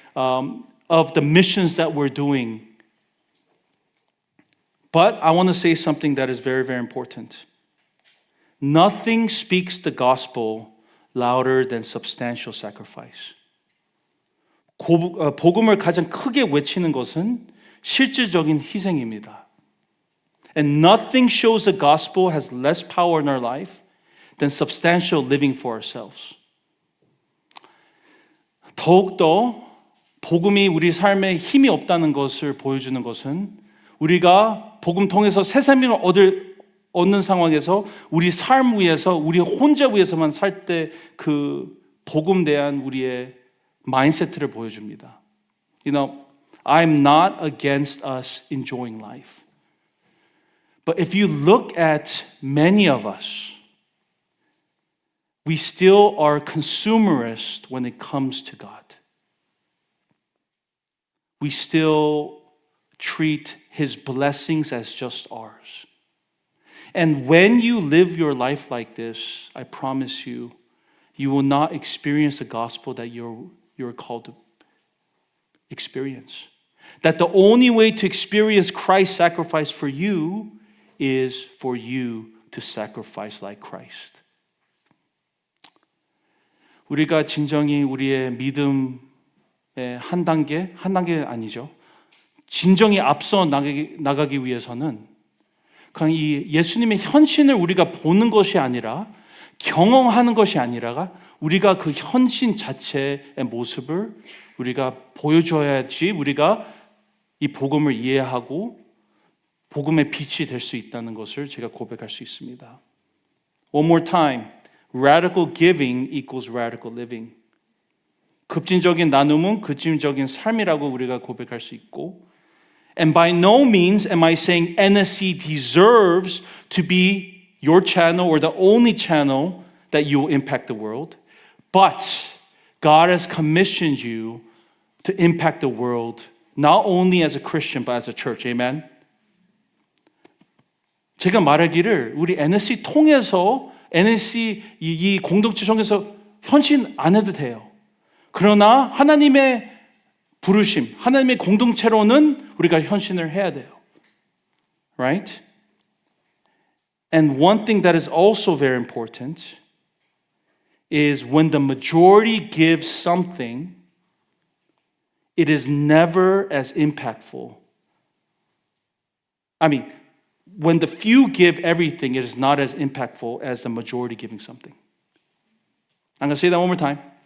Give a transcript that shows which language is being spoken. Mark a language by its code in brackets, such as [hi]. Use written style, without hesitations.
[en] Of the missions that we're doing. But I want to say something that is very, very important. Nothing speaks the gospel louder than substantial sacrifice. [ko] 복음을 가장 크게 외치는 것은 실질적인 희생입니다. [en] And nothing shows the gospel has less power in our life than substantial living for ourselves. [ko] 더욱더 복음이 우리 삶에 힘이 없다는 것을 보여주는 것은 우리가 복음 통해서 새 생명을 얻는 상황에서 우리 삶 위에서 우리 혼자 위해서만 살 때 그 복음 대한 우리의 마인드세트를 보여줍니다. [en] You know, I'm not against us enjoying life. But if you look at many of us, we still are consumerist when it comes to God. We still treat His blessings as just ours. And when you live your life like this, I promise you, you will not experience the gospel that you're called to experience. That the only way to experience Christ's sacrifice for you is for you to sacrifice like Christ. [ko] 우리가 진정히 우리의 믿음의 한 단계 아니죠. 진정히 앞서 나가기 위해서는 그냥 이 예수님의 현신을 우리가 보는 것이 아니라 경험하는 것이 아니라 우리가 그 현신 자체의 모습을 우리가 보여줘야지 우리가 이 복음을 이해하고 복음의 빛이 될 수 있다는 것을 제가 고백할 수 있습니다. [en] One more time. Radical giving equals radical living. [ko] 급진적인 나눔은 급진적인 삶이라고 우리가 고백할 수 있고 [en] And by no means am I saying NSC deserves to be your channel or the only channel that you will impact the world. But God has commissioned you to impact the world not only as a Christian but as a church. Amen? [ko] 제가 말하기를 우리 NSC 통해서 NSC 이 공동체 중에서 헌신 안 해도 돼요. 그러나 하나님의 부르심, 하나님의 공동체로는 우리가 헌신을 해야 돼요. [en] Right? And one thing that is also very important is when the majority gives something, it is never as impactful. I mean, when the few give everything, it is not as impactful as the majority giving something. I'm going to say that one more time.